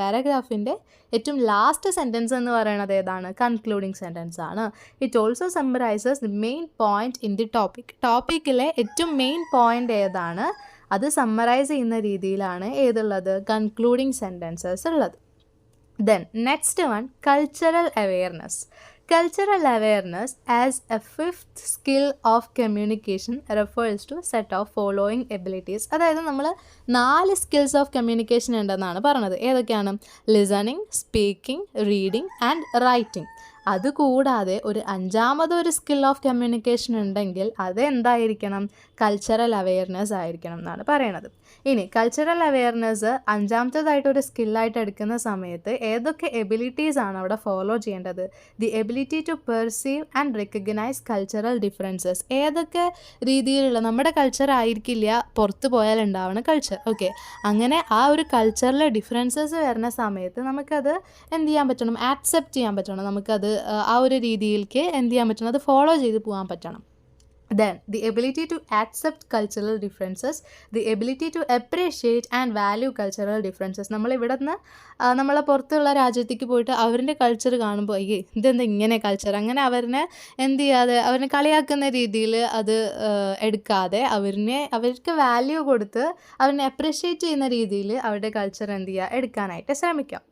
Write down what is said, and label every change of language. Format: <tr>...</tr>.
<ml>പാരഗ്രാഫിൻ്റെ ഏറ്റവും last sentence എന്ന് പറയുന്നത് ഏതാണ്, കൺക്ലൂഡിംഗ് സെൻറ്റൻസ് ആണ്.</ml> <en>It also summarises the main point in the topic.</en> <ml>ടോപ്പിക്കിലെ ഏറ്റവും മെയിൻ പോയിന്റ് ഏതാണ് അത് സമ്മറൈസ് ചെയ്യുന്ന രീതിയിലാണ് ഏതുള്ളത്, കൺക്ലൂഡിംഗ് സെൻറ്റൻസസ് ഉള്ളത്.</ml> <en>Then next one cultural awareness. Cultural awareness as a fifth skill of communication refers to set of following abilities.</en> <ml>അതായത് നമ്മൾ 4 skills of communication ഉണ്ടെന്നാണ് പറഞ്ഞത്. ഏതൊക്കെയാണ്,</ml> <en>Listening, speaking, reading and writing.</en> <ml>അതുകൂടാതെ ഒരു 5ാമതൊരു സ്കിൽ ഓഫ് കമ്മ്യൂണിക്കേഷൻ ഉണ്ടെങ്കിൽ അത് എന്തായിരിക്കണം, കൾച്ചറൽ അവെയർനെസ് ആയിരിക്കണം എന്നാണ് പറയണത്. ഇനി കൾച്ചറൽ അവെയർനെസ് അഞ്ചാമത്തേതായിട്ടൊരു സ്കില്ലായിട്ട് എടുക്കുന്ന സമയത്ത് ഏതൊക്കെ എബിലിറ്റീസ് ആണ് അവിടെ ഫോളോ ചെയ്യേണ്ടത്?</ml> <en>The ability to perceive and recognise cultural differences.</en> <ml>ഏതൊക്കെ രീതിയിലുള്ള നമ്മുടെ കൾച്ചർ ആയിരിക്കില്ല പുറത്ത് പോയാൽ ഉണ്ടാവുന്ന കൾച്ചർ. ഓക്കെ, അങ്ങനെ ആ ഒരു കൾച്ചറിലെ ഡിഫറൻസസ് വരുന്ന സമയത്ത് നമുക്കത് എന്ത് ചെയ്യാൻ പറ്റണം? ആക്സെപ്റ്റ് ചെയ്യാൻ പറ്റണം. നമുക്കത് ആ ഒരു രീതിയിലേക്ക് എന്ത് ചെയ്യാൻ പറ്റണം? അത് ഫോളോ ചെയ്ത് പോകാൻ പറ്റണം.</ml> <en>Then, the ability to accept cultural differences, the ability to appreciate and value cultural differences.</en> <ml>നമ്മൾ ഇവിടെ നിന്ന് നമ്മളെ പുറത്തുള്ള രാജ്യത്തേക്ക് പോയിട്ട് അവരുടെ കൾച്ചർ കാണുമ്പോൾ അയ്യേ ഇതെന്താ ഇങ്ങനെ കൾച്ചർ, അങ്ങനെ അവരെ എന്ത് ചെയ്യാതെ അവരെ കളിയാക്കുന്ന രീതിയിൽ അത് എടുക്കാതെ അവർക്ക് വാല്യൂ കൊടുത്ത് അവരെ അപ്രിഷ്യേറ്റ് ചെയ്യുന്ന രീതിയിൽ അവരുടെ കൾച്ചർ എന്ത് ചെയ്യുക, എടുക്കാനായിട്ട് ശ്രമിക്കാം.</ml>